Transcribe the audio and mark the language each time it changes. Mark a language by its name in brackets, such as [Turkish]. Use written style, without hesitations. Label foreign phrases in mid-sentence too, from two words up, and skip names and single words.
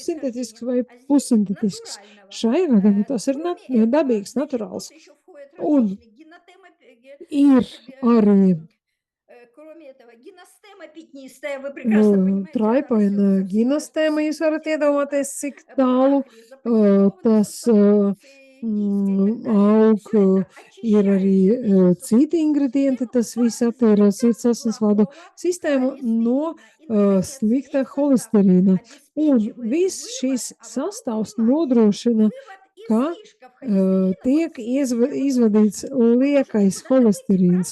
[Russian] происхождения. [Latvian] sintētisks vai [Russian] А здесь [Latvian] pussintētisks. [Russian] натурального. [Latvian] Šajā gadījumā tas ir [Russian] Кроме этого, [Latvian] dabīgs, [Russian] значит, тут [Latvian] naturāls. [Russian] еще входят [Latvian] Un [Russian] различные [Latvian] ir arī [Russian] кроме этого, гиностема пятнистая, вы прекрасно понимаете, она [Latvian] traipaina [Russian] несет со всеми [Latvian] ginastēma, jūs varat iedomāties, cik tālu [Russian] пахли, запатентованные [Latvian] tas [Russian] субстанции индийские и так далее. [Latvian] aug, [Russian] Все это [Latvian] ir arī [Russian] очищается вместе с [Latvian] citi ingredienti, tas viss attīra sirds asinsvadu sistēmu no slikta holesterīna. Un viss šis sastāvs nodrošina, ka tiek izvadīts liekais holesterīns.